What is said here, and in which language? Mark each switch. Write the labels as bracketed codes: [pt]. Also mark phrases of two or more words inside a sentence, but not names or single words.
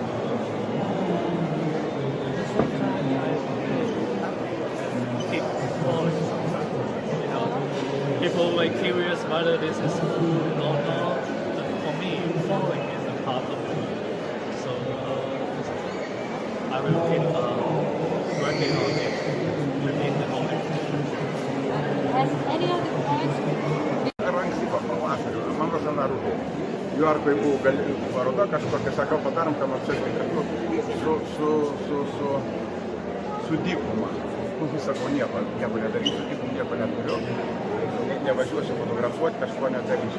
[en] People were curious whether this is cool or not. But for me, following is a part of it. So I will keep working on it within the moment. Has any of the points [lt] Ankstyvo pavasario, man vasarą rudenį. Niujorkoj buvo paroda kažkokia, sakau, padarom ką nors irgi kartu su dykuma. Sakau, nieko nedarysiu, dykumą nieko neturiu. Nevažiuosiu fotografuoti, kažko nedarysiu.